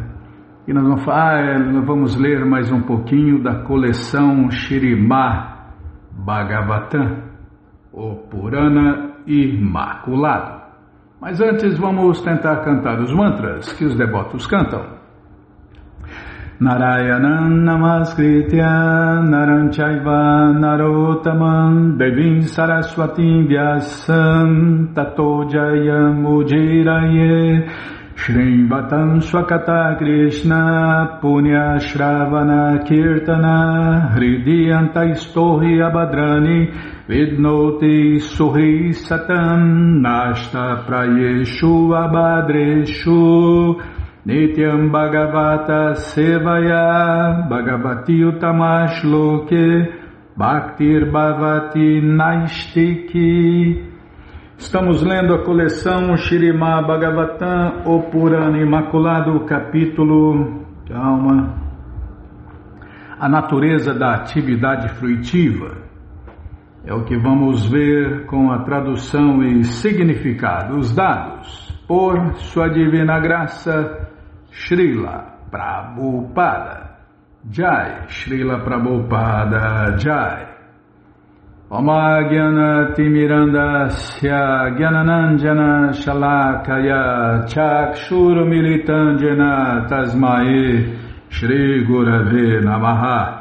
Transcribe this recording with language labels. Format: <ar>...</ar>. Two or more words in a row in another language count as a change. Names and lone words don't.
<pt>E nós vamos ler mais um pouquinho da coleção Shrimad Bhagavatam, o Purana Imaculado. Mas antes vamos tentar cantar os mantras que os devotos cantam.</pt> <sa>नारायणं नमस्कृत्य नरं चैव नरोत्तमम् देवीं सरस्वतीं व्यासं ततो जयम् उदीरयेत् शृण्वतां स्वकथाः कृष्णः पुण्य श्रवण कीर्तनः हृद्यन्तःस्थो ह्यभद्राणि विधुनोति सुहृत् सताम् नष्ट प्रायेषु अभद्रेषु नित्यं भागवत सेवया भगवति उत्तमश्लोके भक्तिर् भवति नैष्ठिकी.</sa> <pt>Estamos lendo a coleção Shrimad Bhagavatam, o Purana Imaculado, capítulo, calma, a natureza da atividade fruitiva. É o que vamos ver com a tradução e significado, os dados, por sua divina graça, Srila Prabhupada Jai, Srila Prabhupada Jai.</pt> <sa>ओम् अज्ञान तिमिरान्धस्य ज्ञानाञ्जन शलाकया चक्षुर् उन्मीलितं तस्मै श्री गुरवे नमः.</sa>